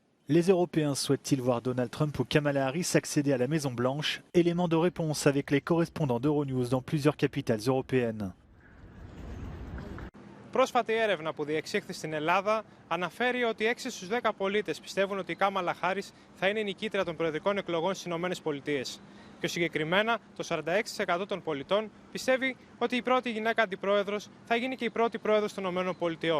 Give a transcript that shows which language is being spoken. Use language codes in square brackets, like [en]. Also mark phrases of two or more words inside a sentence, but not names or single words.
[fr] Les Européens souhaitent-ils voir Donald Trump ou Kamala Harris accéder à la Maison-Blanche? Élément de réponse avec les correspondants d'Euronews dans plusieurs capitales européennes. [el] Πρόσφατη έρευνα που διεξήχθη στην Ελλάδα αναφέρει ότι 6 στους 10 πολίτες πιστεύουν ότι η Κάμαλα Χάρις θα είναι η νικήτρια των προεδρικών εκλογών στις ΗΠΑ. Πιο συγκεκριμένα, το 46% των πολιτών πιστεύει ότι η πρώτη γυναίκα αντιπρόεδρος θα γίνει και η πρώτη πρόεδρος των ΗΠΑ.